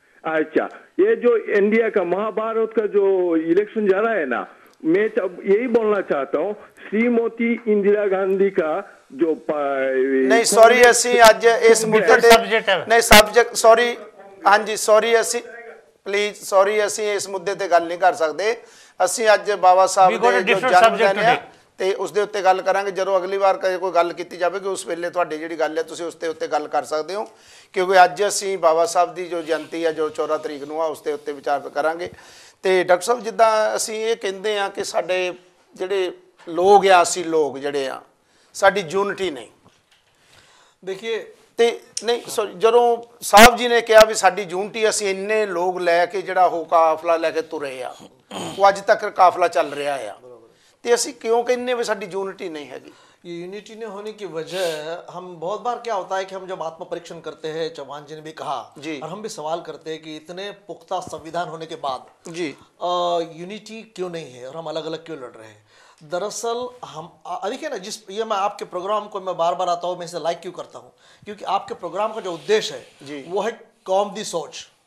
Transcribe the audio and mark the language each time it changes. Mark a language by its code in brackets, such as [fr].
[hi] अच्छा, ये जो इंडिया का महाभारत का जो इलेक्शन जा रहा है ना, मैं यही बोलना चाहता हूँ, श्रीमती इंदिरा गांधी का जो [pa] नहीं सॉरी असी अज इस मुद्दे नहीं सब्जेक्ट सॉरी हाँ जी सॉरी असी प्लीज सॉरी असी इस मुद्दे ते गल नहीं कर सकते। ਅਸੀਂ ਅੱਜ ਬਾਬਾ ਸਾਹਿਬ ਦੇ ਜੋ ਜਨਮ ਦਿਨ ਆ ਤੇ ਉਸ ਦੇ ਉੱਤੇ ਗੱਲ ਕਰਾਂਗੇ। ਜਦੋਂ ਅਗਲੀ ਵਾਰ ਕੋਈ ਗੱਲ ਕੀਤੀ ਜਾਵੇਗੀ ਉਸ ਵੇਲੇ ਤੁਹਾਡੀ ਜਿਹੜੀ ਗੱਲ ਹੈ ਤੁਸੀਂ ਉਸ ਦੇ ਉੱਤੇ ਗੱਲ ਕਰ ਸਕਦੇ ਹੋ, ਕਿਉਂਕਿ ਅੱਜ ਅਸੀਂ ਬਾਬਾ ਸਾਹਿਬ ਦੀ ਜੋ ਜਯੰਤੀ ਆ ਜੋ 14 ਤਰੀਕ ਨੂੰ ਆ ਉਸ ਦੇ ਉੱਤੇ ਵਿਚਾਰ ਕਰਾਂਗੇ। ਤੇ ਡਾਕਟਰ ਸਾਹਿਬ ਜਿੱਦਾਂ ਅਸੀਂ ਇਹ ਕਹਿੰਦੇ ਆ ਕਿ ਸਾਡੇ ਜਿਹੜੇ ਲੋਕ ਆ, ਅਸੀਂ ਲੋਕ ਜਿਹੜੇ ਆ ਸਾਡੀ ਯੂਨਿਟੀ ਨਹੀਂ। [hi] देखिए [pa] ਤੇ ਨਹੀਂ ਸੌਰੀ, ਜਦੋਂ ਸਾਹਿਬ ਜੀ ਨੇ ਕਿਹਾ ਵੀ ਸਾਡੀ ਯੂਨਿਟੀ, ਅਸੀਂ ਇੰਨੇ ਲੋਕ ਲੈ ਕੇ ਜਿਹੜਾ ਉਹ ਕਾਫਲਾ ਲੈ ਕੇ ਤੁਰੇ ਆ, ਉਹ ਅੱਜ ਤੱਕ ਕਾਫਲਾ ਚੱਲ ਰਿਹਾ ਆ, ਤੇ ਅਸੀਂ ਕਿਉਂ ਕਹਿੰਦੇ ਵੀ ਸਾਡੀ यूनिटी नहीं हैगी? [hi] ये यूनिटी नहीं होने की वजह हम बहुत बार क्या होता है कि हम जब आत्म परीक्षण करते हैं, चौहान जी ने भी कहा जी, और हम भी सवाल करते हैं कि इतने पुख्ता संविधान होने के बाद जी यूनिटी क्यों नहीं है और हम अलग अलग क्यों लड़ रहे हैं। दरअसल हम देखिए ना, जिस ये मैं आपके प्रोग्राम को मैं बार बार आता हूँ, मैं इसे लाइक क्यों करता हूँ, क्योंकि आपके प्रोग्राम का जो उद्देश्य है वो है कौम दी सोच।